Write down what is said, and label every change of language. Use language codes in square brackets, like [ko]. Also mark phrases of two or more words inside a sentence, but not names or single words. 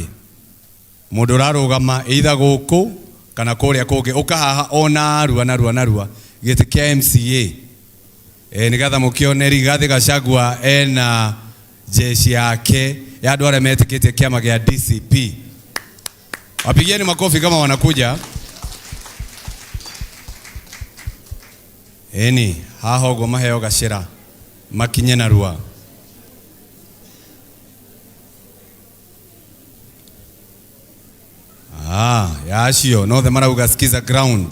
[ki] Mũndũ ũrarũgama either gũkũ kana kũrĩa kũngĩ ũkahaha ona narua gĩtĩ kĩa MCA. Nĩgetha mũkĩone Rigathi Gachagua ena [sw] jeshi yake ya [ki] andũ arĩa metĩkĩtie kĩama gĩa DCP. [sw] Wapigieni makofi kama wanakuja. [ki] Haha ũguo maheo gacĩra makinye narua. Yacio no [en] the marauga skiza ground.